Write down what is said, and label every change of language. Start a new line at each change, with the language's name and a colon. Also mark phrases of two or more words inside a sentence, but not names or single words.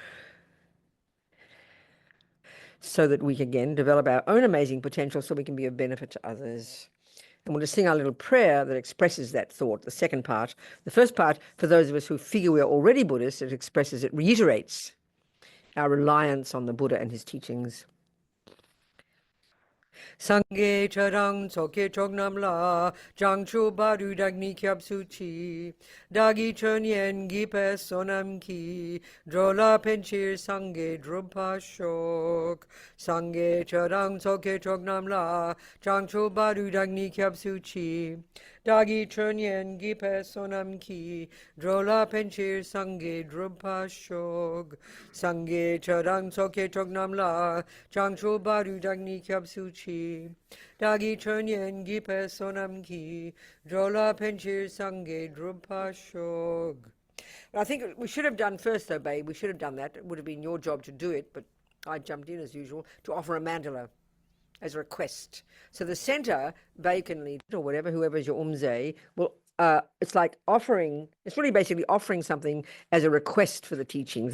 English: So that we can, again, develop our own amazing potential so we can be of benefit to others. And we'll just sing our little prayer that expresses that thought, the second part. The first part, for those of us who figure we're already Buddhists, it reiterates our reliance on the Buddha and his teachings.
Tibetan: སངས་རྒྱས་ཆོས་དང་ཚོགས་ཀྱི་མཆོག་རྣམས་ལ་བྱང་ཆུབ་བར་དུ་བདག་ནི་སྐྱབས་སུ་མཆི་བདག་གིས་ཆོས་ཉན་བགྱིས་པའི་བསོད་ནམས་ཀྱིས འགྲོ་ལ་ཕན་ཕྱིར་སངས་རྒྱས་འགྲུབ་པར་ཤོག་སངས་རྒྱས་ཆོས་དང་ཚོགས་ཀྱི་མཆོག་རྣམས་ལ་བྱང་ཆུབ་བར་དུ་བདག་ནི་སྐྱབས་སུ་མཆི་བདག་གིས་ཆོས་ཉན་བགྱིས་པའི་བསོད་ནམས་ཀྱིས་འགྲོ་ལ་ཕན་ཕྱིར་སངས་རྒྱས་འགྲུབ་པར་ཤོག་སངས་རྒྱས་ཆོས་དང་ཚོགས་ཀྱི་མཆོག་རྣམས་ལ་བྱང་ཆུབ་བར་དུ་བདག་ནི་སྐྱབས་སུ་མཆི་བདག་གིས་ཆོས་ཉན་བགྱིས་པའི་བསོད་ནམས་ཀྱིས་འགྲོ་ལ་ཕན་ཕྱིར་སངས་རྒྱས་འགྲུབ་པར་ཤོག.
English: I think we should have done first, though, babe. We should have done that. It would have been your job to do it, but I jumped in as usual to offer a mandala as a request. So the center, Babe can lead or whatever, whoever's your umze, will. It's like offering. It's really basically offering something as a request for the teachings.